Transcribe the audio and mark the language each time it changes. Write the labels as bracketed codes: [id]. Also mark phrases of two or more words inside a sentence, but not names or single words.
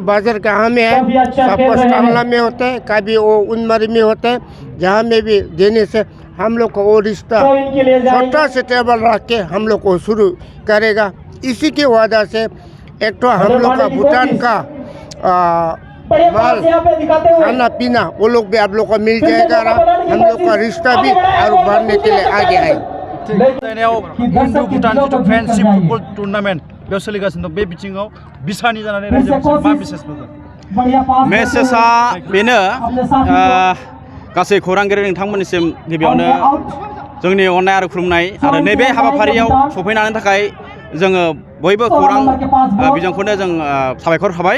[hi] बाजार कहाँ में है, सपोज टांगला में होता है, कभी वो उनमरी में होता है, जहाँ में भी देने से हम लोग को वो रिश्ता छोटा से टेबल रख के हम लोग को शुरू करेगा। इसी की वजह से एक तो हम लोग का भूटान का माल खाना पीना वो लोग भी आप लोग को मिल जाएगा। हम लोग का रिश्ता भी और बढ़ने के लिए आगे आए। [brx] इन्डो भुटान जिथु [en] friendship football tournament [brx] बेयाव सोलिगासिनो दं बे बिथिङाव बिसानि जानानै रायजोफोरजों मा मेसेज होगोन? मेसेजआ बेनो गासै खौरांगिरि नोंथांमोननिसिम गिबियावनो जोंनि अननाय आरो खुलुमनाय आरो नैबे हाबाफारियाव सफैनायनि थाखाय जोङो बयबो खौरां बिजोंखौनो जों साबायखर थाबाय।